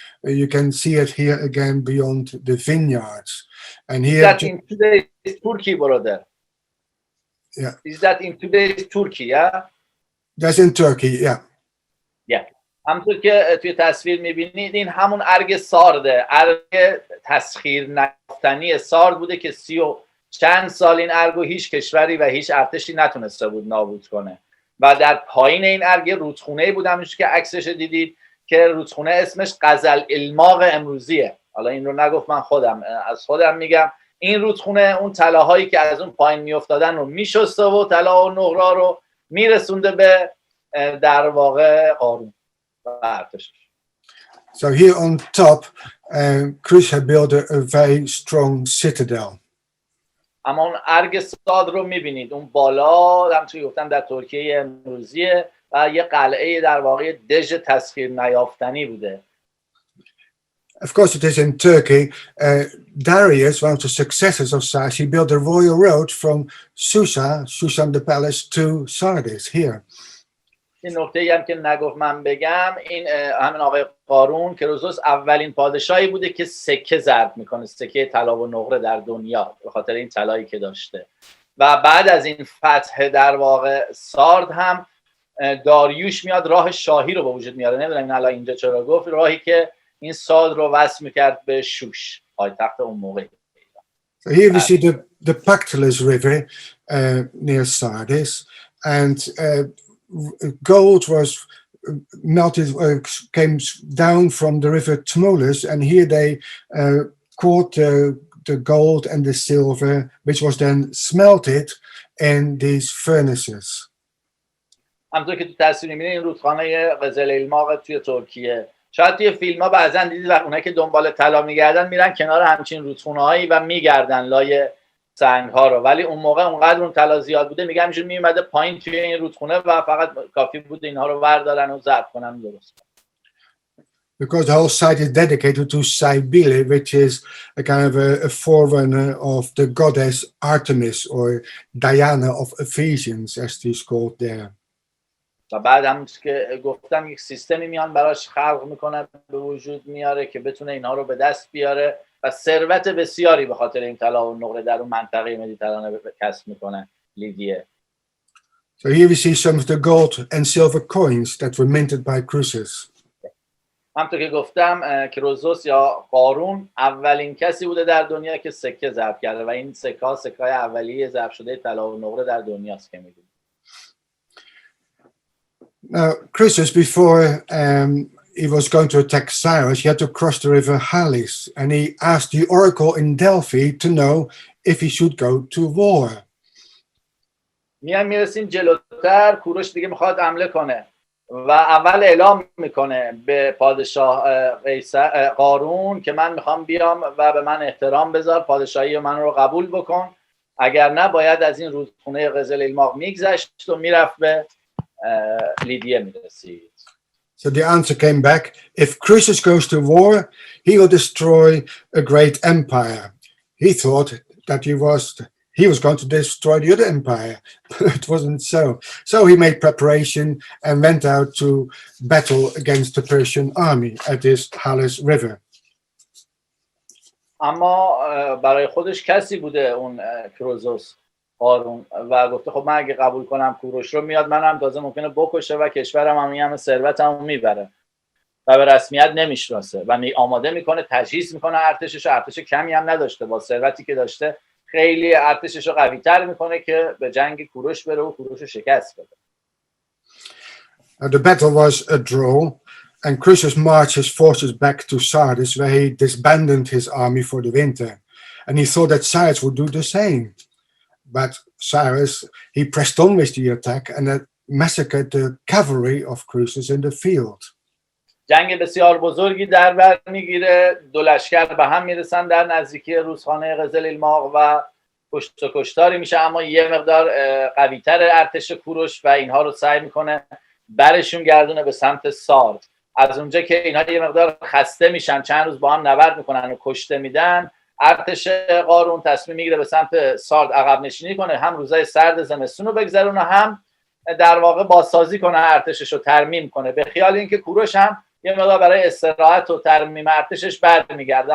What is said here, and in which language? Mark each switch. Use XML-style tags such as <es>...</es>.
<en>You can see it here again beyond the vineyards. And here, is that in today's Turkey, brother? Yeah. Is that in today's Turkey? Yeah. That's in Turkey. Yeah. Yeah.</en> <fa>همونطور که توی تصویر میبینید این همون ارگ سارده، ارگ تسخیر نیافتنی سارد بوده که 30 و چند سال این ارگو هیچ کشوری و هیچ ارتشی نتونسته بود نابود کنه و در پایین این ارگ رودخونه‌ای بود همونش که عکسش دیدید که رودخونه اسمش قزل الماق امروزیه. حالا این رو نگفت، من از خودم میگم این رودخونه اون طلاهایی که از اون پایین میافتادن رو میشسته و طلا و نقره رو میرسونده به در واقع قارون و ارتشش.</fa> <en>So here on top, Chris had built a very strong citadel.</en> <fa>اما اون ارگ ساد رو میبینید اون بالا همونطوری گفتم در ترکیه امروزیه و یه قلعه در واقع دژ تسخیر نیافتنی بوده.</fa> <en>Of course it is in Turkey. Darius, one of the successors of Cyrus, he built a royal road from Susa the palace to Sardis here.</en> <fa>این نکته‌ای هم که نگفت من بگم، این همین آقای قارون کروزوس اولین پادشاهی بوده که سکه ضرب میکنه، سکه طلا و نقره در دنیا به خاطر این طلایی که داشته و بعد از این فتح در واقع سارد هم داریوش میاد راه شاهی رو به وجود میاره. نمیدونم الان اینجا چرا گفت، راهی که این سال رو وصل میکرد به شوش، پایتخت اون موقع.</fa> <en>So here we see the Pactolus River near Sardis, and gold was melted, came down from the river Tmolus, and here they caught the gold and the silver, which was then smelted in these furnaces.</en> <fa>همونطور که تو تصویر می‌بینید این رودخانه قزل‌الماق توی ترکیه. شاید توی فیلم‌ها بعضا دیدید وقت اونایی که دنبال طلا می‌گردن میرن کنار همچین رودخونه‌هایی و می‌گردن لای سنگ‌ها رو، ولی اون موقع اونقدر اون طلا زیاد بوده میگم اینجوری میومده پایین توی این رودخونه و فقط کافی بود اینها رو بردارن و ظرف کنن درست.</fa> <en>Because the whole site is dedicated to Cybele, which is a kind of a forerunner of the goddess Artemis or Diana of Ephesians, as she's called there.</en> <fa>و بعد هم که گفتم یک سیستمی میان براش خلق میکنه، به وجود میاره که بتونه اینها رو به دست بیاره و ثروت بسیاری به خاطر این طلا و نقره در اون منطقه مدیترانه کسب میکنه لیدیه.</fa> <en>So here we see some of the gold and silver coins that were minted by Croesus.</en> <fa>همونطور که گفتم کروزوس یا قارون اولین کسی بوده در دنیا که سکه ضرب کرده و این سکه‌های اولیه ضرب شده طلا و نقره در دنیاست که می‌دونید.</fa> <en>Now, Croesus, before he was going to attack Cyrus, he had to cross the river Halys, and he asked the oracle in Delphi to know if he should go to war.</en> <fa>میرسیم جلوتر، کوروش دیگه میخواد حمله کنه و اول اعلام میکنه به پادشاه قارون که من میخوام بیام و به من احترام بذار، پادشاهی من رو قبول بکن، اگر نه باید از این رودخونه قزل‌الماق میگذشت و میرفت به لیدیه میرسید.</fa> <en>So the answer came back, if Croesus goes to war, he will destroy a great empire. He thought that he was going to destroy the other empire, but it wasn't so. So he made preparation and went out to battle against the Persian army at this Halys River.</en> <fa>اما برای خودش کسی بوده اون کروزوس قارون و گفته خب من اگه قبول کنم کوروش رو میاد منم تازه ممکنه بکشه و کشورم هم همه ثروتمو میبره و به رسمیت نمیشناسه و آماده میکنه، تجهیز میکنه ارتشش، ارتش کمی هم نداشته، با ثروتی که داشته خیلی ارتشش رو قوی تر میکنه که به جنگ کوروش بره و کوروش رو شکست بده.</fa> <en>The battle was a draw, and Croesus marched his forces back to Sardis, where he disbanded his army for the winter, and he thought that Cyrus would do the same. But Cyrus, he pressed on with the attack and massacred the cavalry of Croesus in the field.</en> <fa>جنگ بسیار بزرگی در بر میگیره، دو لشکر به هم میرسن در نزدیکی رودخانه قزل‌الماق و کشت و کشتاری میشه، اما یه مقدار قوی‌تر ارتش کوروش و اینها رو سعی میکنه برشون گردونه به سمت سارد. از اونجا که اینها یه مقدار خسته میشن، چند روز با هم نبرد میکنن و کشته میدن، ارتش قارون تصمیم میگیره به سمت سارد عقب نشینی کنه، هم روزای سرد زمستون رو بگذرونه، هم در واقع بازسازی کنه، ارتشش رو ترمیم کنه، به خیال اینکه کوروش هم یه مقدار برای استراحت و ترمیم ارتشش برمیگرده.</fa>